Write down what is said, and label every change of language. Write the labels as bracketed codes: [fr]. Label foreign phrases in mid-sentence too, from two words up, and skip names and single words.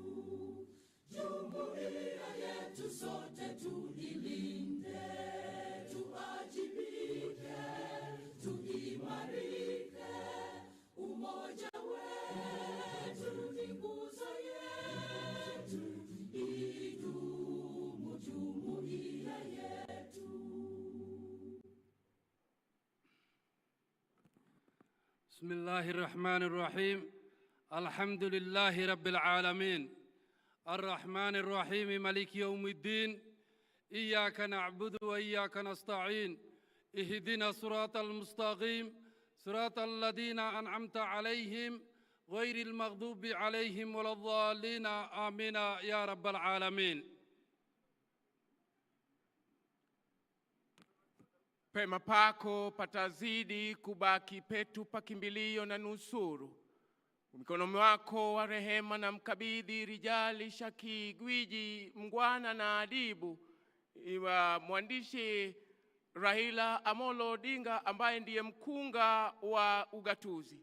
[sw] Jumuiya yetu sote tuilinde, tuajibike, tuimarike. Umoja wetu ni nguzo yetu, idumu jumuiya yetu. [ar] بسم الله الرحمن الرحيم. الحمد لله رب العالمين الرحمن الرحيم مالك يوم الدين إياك نعبد وإياك نستعين اهدنا الصراط المستقيم صراط الذين أنعمت عليهم غير المغضوب عليهم ولا الضالين آمين يا رب العالمين. [sw] Pema pako patazidi kubaki petu pakimbilio na nusuru. Mkono wako wa rehema na mkabidhi Rijali Shaki, gwiji, mngwana na adibu, iwa mwandishi Raila Amolo Odinga ambaye ndiye mkunga wa ugatuzi.